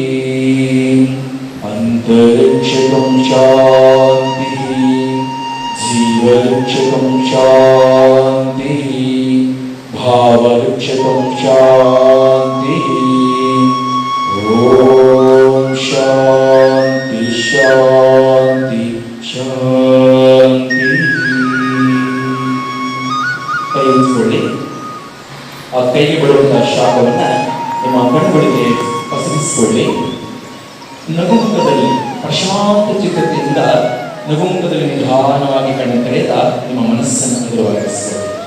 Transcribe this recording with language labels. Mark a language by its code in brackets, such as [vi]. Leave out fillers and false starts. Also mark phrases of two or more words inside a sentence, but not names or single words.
[sa] अन्तरिक्षं शान्तिः, जीवलक्षकं शान्तिः भावलक्षकं शान्तिः ॐ शान्ति शान्ति शान्तिः [kn] ಕೈ ಉಜ್ಜಿಕೊಳ್ಳಿ. ಆ ಕೈಗೆ ಬಿಡುವಂತಹ ಶಾಖವನ್ನ ನಿಮ್ಮ ಕಣ್ಣುಗಳಿಗೆ ಪಸರಿಸಿಕೊಳ್ಳಿ. ನಗುಮುಖದಲ್ಲಿ ಪ್ರಶಾಂತ ಚಿತ್ತತೆಯಿಂದ ನಗುಮುಖದಲ್ಲಿ ನಿಧಾನವಾಗಿ ಕಣ್ಣು ತೆರೆದ ನಿಮ್ಮ ಮನಸ್ಸನ್ನು ಹಗುರವಾಗಿಸಿಕೊಳ್ಳಿ.